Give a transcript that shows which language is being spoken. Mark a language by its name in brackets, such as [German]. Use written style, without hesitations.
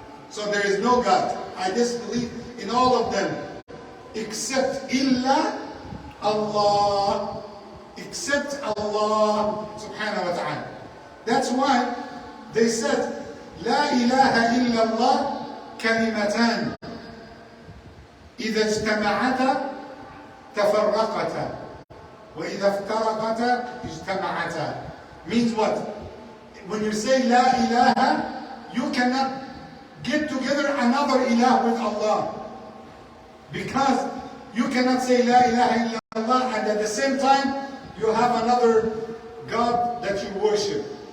[English] So there is no God. I disbelieve in all of them. Except illa Allah. Except Allah subhanahu wa ta'ala. That's why they said, La ilaha illallah kalimatan. [Arabic] إذا اجتمعتا تفرقتا وإذا افترقتا اجتمعتا. [English] Means what? When you say La ilaha, you cannot get together another ilah with Allah. Because you cannot say La ilaha illallah and at the same time you have another God that you worship.